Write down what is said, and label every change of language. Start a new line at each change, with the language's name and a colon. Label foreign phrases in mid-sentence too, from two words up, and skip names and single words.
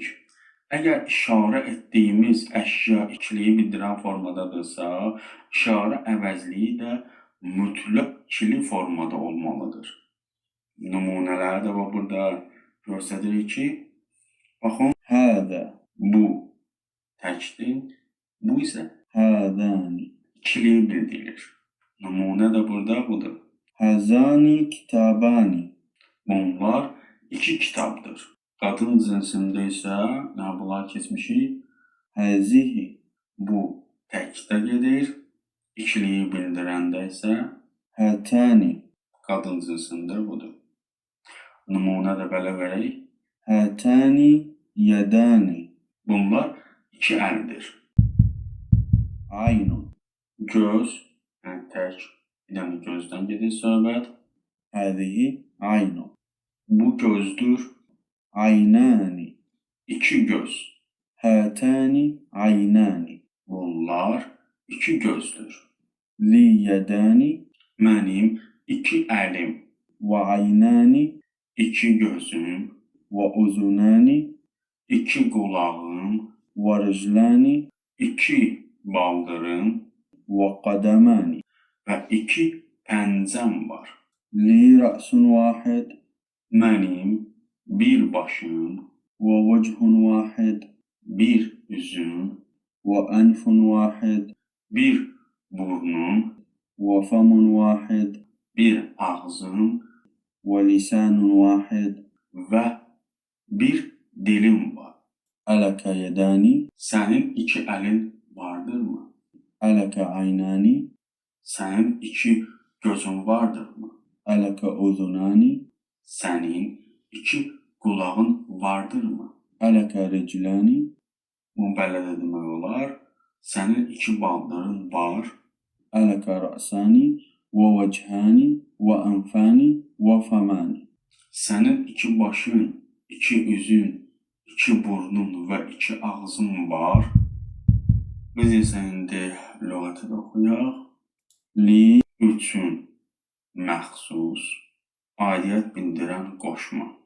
Azerbaijani: Əgər işarə etdiyimiz əşya ikiliyi bildirən formadadırsa, işarə əvəzliyi də mütləq ikili formada olmalıdır. Nümunələri də burada göstəririk ki, baxın, هذا bu təkdir, bu isə هذان ikiliyi bildirir. Nümunə də burada budur.
Arabic: هذان كتابان
Azerbaijani: Bunlar iki kitabdır. Qadın cinsində isə nə bunlar keçmişik? هذه Bu təkdə gedir. İkiliyi bildirəndə isə هاتان qadın cinsində budur. Nümunə də belə verək.
Arabic: هاتان يدان
Azerbaijani: Bunlar iki əldir. عين Göz, yəni tək, bir dənə gözdən gedir söhbət.
Arabic: هذه عين
Azerbaijani: Bu gözdür. عينان İki göz.
Arabic: هاتان عينان
Azerbaijani: Bunlar iki gözdür.
Arabic: لي يدان
Azerbaijani: Mənim iki əlim, وعينان iki gözüm, وأذنان iki qulağım, ورجلان iki baldırım وقدمان və iki pəncəm var.
Arabic: لي رأس واحد
Azerbaijani: Mənim bir başım,
Arabic: ووجه واحد
Azerbaijani: bir üzüm,
Arabic: وأنف واحد
Azerbaijani: bir burnum,
Arabic: وفم واحد
Azerbaijani: bir ağzım
Arabic: ولسان واحد
Azerbaijani: və bir dilim var.
Arabic: ألك يدان
Azerbaijani: Sənin iki əlin vardırmı?
Arabic: ألك عينان
Azerbaijani: Sənin iki gözün vardırmı?
Arabic: ألك أذنان
Azerbaijani: Sənin iki qulağın vardırmı?
Arabic: ألك رجلان
Azerbaijani: Bu belə də demək olar. Sənin iki baldırın var.
Arabic: ألك رأسان ووجهان وأنفان وفمان
Azerbaijani: Sənin iki başın, iki üzün, iki burnun və iki ağzın var. Biz isə indi lüğəti də oxuyaq. لي Üçün məxsus, aidiyyət bildirən qoşma.